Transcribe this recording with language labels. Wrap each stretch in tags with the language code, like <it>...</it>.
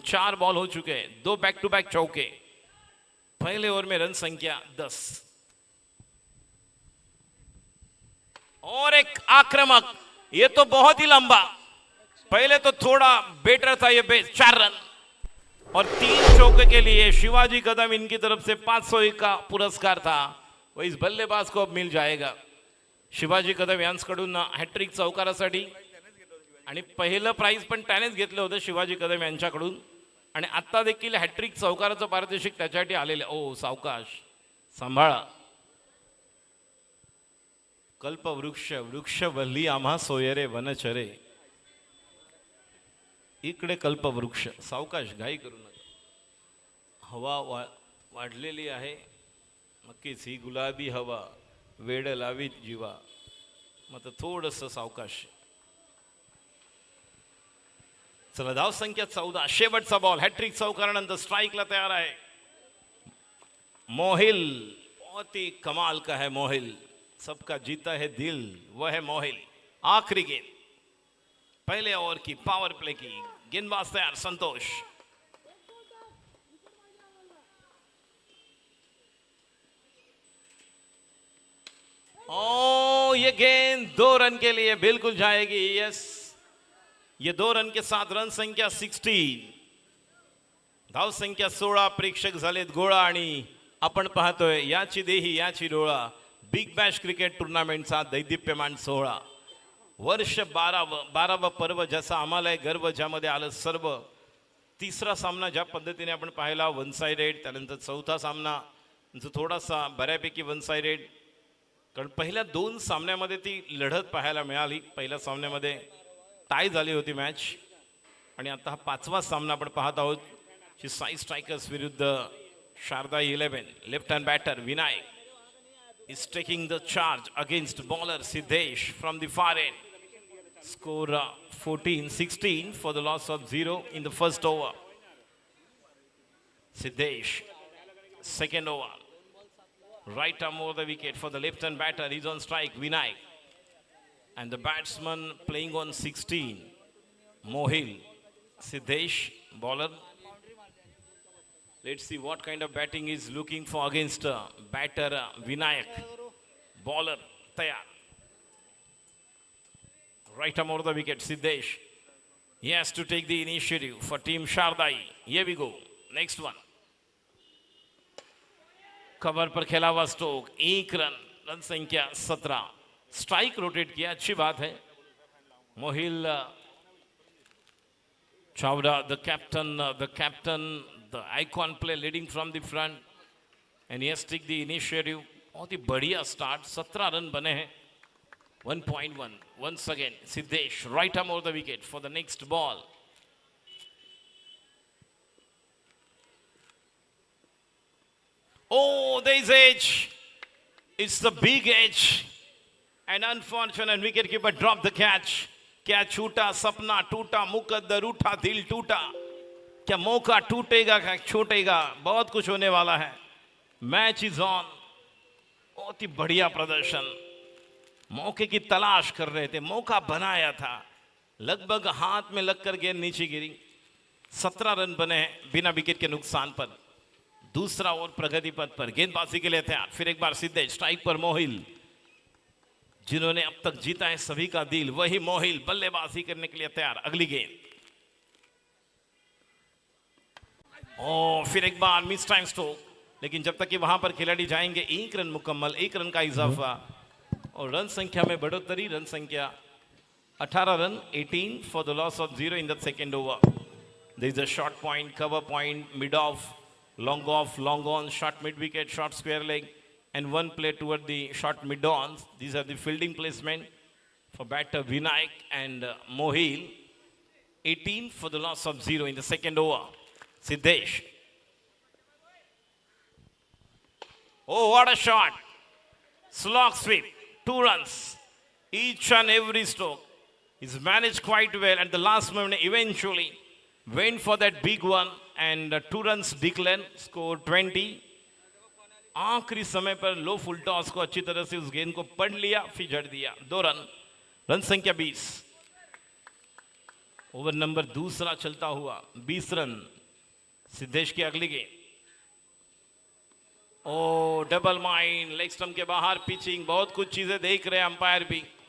<hi>4 ball हो चुके हैं. 2 बैक टू बैक चौके. पहले ओवर में रन संख्या 10 और एक आक्रामक. ये तो बहुत ही लंबा. पहले तो थोड़ा बेटर था ये बेस. 4 रन और 3 चौके के लिए शिवाजी कदम इनकी तरफ से 501 का पुरस्कार था. वो इस बल्लेबाज को अब मिल जाएगा.</hi> <mr>शिवाजी कदम यांच्याकडून हॅट्रिक चौकारासाठी आणि पहिलं प्राइज पण त्यानेच घेतलं होतं शिवाजी कदम यांच्याकडून. आणि आता देखील हॅट्रिक चौकाराचं पारितोषिक त्याच्यासाठी आलेलं. ओ सावकाश सांभाळा. कल्पवृक्ष वृक्षवल्ली आम्हा सोयरे वनचरे. इकडे कल्पवृक्ष. सावकाश, घाई करू नका. हवा वाढलेली आहे. नक्कीच ही गुलाबी हवा वेड लावीत जीवा. मग थोडंसं सावकाश. चला धाव संख्या 14. शेवटचा बॉल. हॅट्रिक चौकारानंतर स्ट्राइकला तयार आहे मोहिल.</mr> <hi>बहुत ही कमाल का है मोहिल. सबका जीता है दिल, वह है मोहिल। आखिरी गेंद, पहले ओवर की पावर प्ले की गेंदबाज तैयार संतोष। ओ ये गेंद 2 रन के लिए बिल्कुल जाएगी। यस, ये 2 रन के साथ रन संख्या 16,</hi> <mr>धाव संख्या 16। प्रेक्षक झालेत गोळा आणि आपण पाहतोय याची देही याची डोळा, बिग बॅश क्रिकेट टुर्नामेंटचा दैदिप्यमान सोहळा। वर्ष 12वा पर्व ज्याचा आम्हाला गर्व, ज्यामध्ये आलं सर्व। तिसरा सामना ज्या पद्धतीने आपण पाहिला वन साइडेड, त्यानंतर चौथा सामना जो थोडासा बऱ्यापैकी वन साइडेड, कारण पहिल्या 2 सामन्यामध्ये ती लढत पाहायला मिळाली। पहिल्या सामन्यामध्ये टाय झाली होती मॅच, आणि आता हा 5वा सामना आपण पाहत आहोत। साई स्ट्रायकर्स विरुद्ध Sharda 11।</mr> <en>Left hand batter Vinayak is taking the charge against bowler Siddesh from the far end. Score 14-16 for the loss of 0 in the first over. Siddesh, second over. Right arm over the wicket for the left hand batter. He's on strike, Vinayak. And the batsman playing on 16, Mohil. Siddesh, bowler. Let's see what kind of batting is looking for against batter Vinayak. Bowler tayar. Right arm over the wicket, Siddesh. He has to take the initiative for team Shardai. Here we go. Next one.</en> <hi>Cover पर खेला हुआ stroke, 1 run, run संख्या 17। Strike rotate किया, अच्छी बात है।</hi> <en>Mohil Chawda, the captain, the icon play leading from the front, and he has to take the initiative।</en> <hi>बहुत ही बढ़िया स्टार्ट, 17 रन बने हैं।</hi> <en>1.1 once again Siddesh, right arm over the wicket for the next ball। Oh, there is edge, it's the big edge, and unfortunate wicketkeeper dropped the catch।</en> <hi>क्या छूटा सपना टूटा, मुकद्दर उठा दिल टूटा। क्या मौका टूटेगा क्या छूटेगा, बहुत कुछ होने वाला है।</hi> <en>Match is on.</en> <hi>बहुत ही बढ़िया प्रदर्शन, मौके की तलाश कर रहे थे, मौका बनाया था, लगभग हाथ में लगकर गेंद नीचे गिरी। 17 रन बने हैं बिना विकेट के नुकसान पर। दूसरा ओवर प्रगति पथ पर, गेंदबाजी के लिए तैयार। फिर एक बार सीधे स्ट्राइक पर मोहिल, जिन्होंने अब तक जीता है सभी का दिल, वही मोहिल बल्लेबाजी करने के लिए तैयार। अगली गेंद, ओ फिर एक बार मिस टाइम स्ट्रोक, लेकिन जब तक कि वहां पर खिलाड़ी जाएंगे 1 रन मुकम्मल, 1 रन का इजाफा और रन संख्या में बढ़ोतरी। रन संख्या 18 run,</hi> <en>18 for the loss of 0 in the second over। There is a short point, cover point, mid off, long on, short mid wicket, short square leg, and one play toward the short mid on। These are the fielding placement for batter Vinayak and Mohil। 18 for the loss of 0 in the second over। Siddesh, oh what a shot, slog sweep, 2 runs, each and every stroke is managed quite well, and the last moment eventually went for that big one, and 2 runs declared, score 20।</en> <hi>आखिरी समय पर लो full toss को अच्छी तरह से उस गेंद को पढ़ लिया, फिर जड़ दिया। 2 रन, रन संख्या 20। ओवर नंबर दूसरा चलता हुआ, 20 रन। सिद्धेश की अगली गेंद, O double mind, leg stump के बाहर पिचिंग, बहुत कुछ चीजें देख रहे हैं अंपायर भी।</hi>